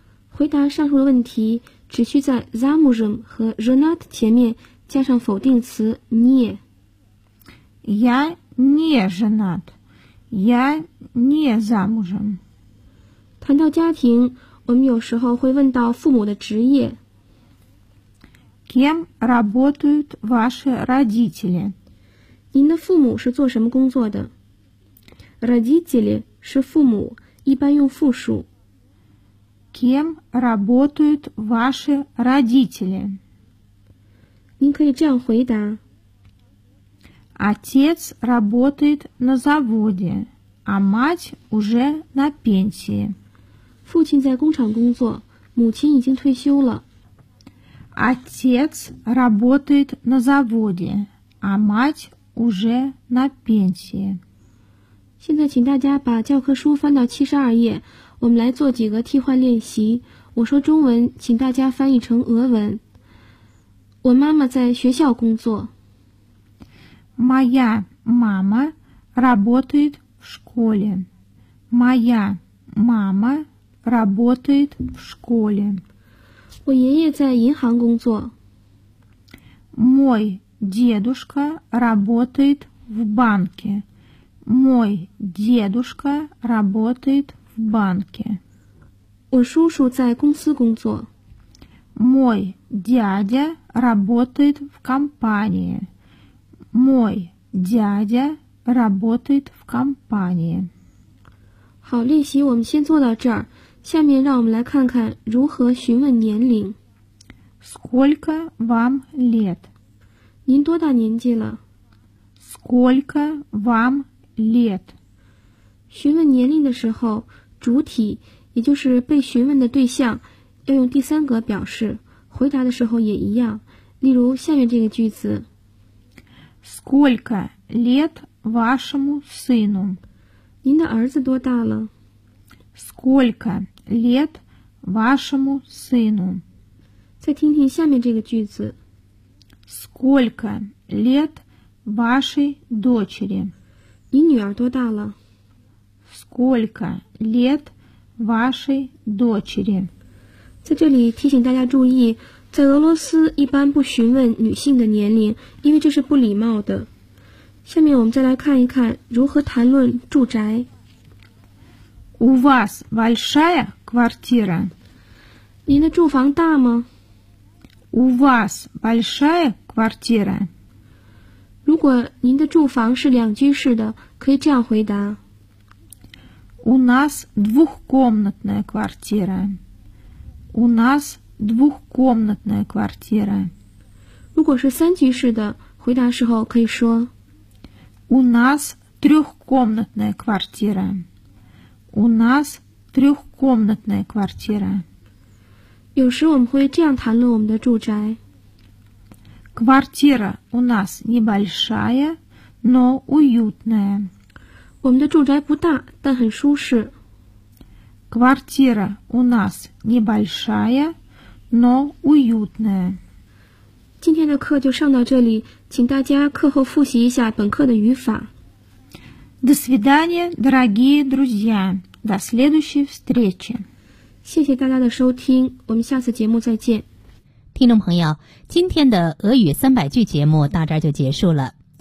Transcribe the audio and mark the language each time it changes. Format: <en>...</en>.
<zh>回答上述的问题，只需在 замужем 和 женат 前面加上否定词 не。</zh> <ru>Я не женат. Я не замужем.</ru> <zh>谈到家庭，我们有时候会问到父母的职业。</zh> <ru>Кем работают ваши родители?</ru> <zh>您的父母是做什么工作的?Родители 是父母，一般用复数。</zh> <ru>Кем работают ваши родители?</ru> <zh>您可以这样回答。</zh> <ru>Отец работает на заводе. А мать уже на пенсии.</ru> <zh>父亲在工厂工作，母亲已经退休了。</zh> <ru>Отец работает на заводе, а мать уже на пенсии.</ru> <zh>现在请大家把教科书翻到72页，我们来做几个替换练习，我说中文，请大家翻译成俄文。我妈妈在学校工作。</zh> <ru>Моя мама работает в школе. Моя мама работает в школе.</ru> <zh>我爷爷在银行工作。</zh> <ru>Мой дедушка работает в банке. Мой дедушка работает в банке.</ru> <zh>我叔叔在公司工作。</zh> <ru>Мой дядя работает в компании. Мой дядя работает в компании.</ru> <zh>好，练习我们先做到这儿。下面让我们来看看如何询问年龄。</zh> <ru>Сколько вам лет?</ru> <zh>您多大年纪了?</zh> <ru>Сколько вам лет?</ru> <zh>询问年龄的时候，主体，也就是被询问的对象，要用第三格表示，回答的时候也一样。例如下面这个句子。</zh> <ru>Сколько лет вашему сыну?</ru> <zh>您的儿子多大了?</zh> <ru>Сколько лет вашему сыну?</ru> <zh>再听听下面这个句子。</zh> <ru>Сколько лет вашей дочери?</ru> <zh>你女儿多大了?</zh> <ru>Сколько лет вашей дочери?</ru> <zh>在这里提醒大家注意，在俄罗斯一般不询问女性的年龄，因为这是不礼貌的。下面我们再来看一看如何谈论住宅。</zh> <ru>У вас большая квартира?</ru> <zh>您的住房大吗?</zh> <ru>У вас большая квартира?</ru> <zh>如果您的住房是两居室的，可以这样回答。</zh> <ru>У нас двухкомнатная квартира. У нас двухкомнатная квартира.</ru> <zh>如果是三居室的，回答时候可以说。</zh> <ru>У нас трехкомнатная квартира. У нас трехкомнатная квартира.</ru> <zh>有时我们会这样谈论我们的住宅。</zh> <ru>Квартира у нас небольшая, но уютная.</ru> <zh>我们的住宅不大，但很舒适。</zh> <ru>Квартира у нас небольшая, но уютная.</ru> <zh>今天的课就上到这里，请大家课后复习一下本课的语法。</zh> <ru>До свидания, дорогие друзья. До следующей встречи.</ru> <zh>谢谢大家的收听，我们下次节目再见。听众朋友，今天的俄语三百句节目到这儿就结束了。</zh>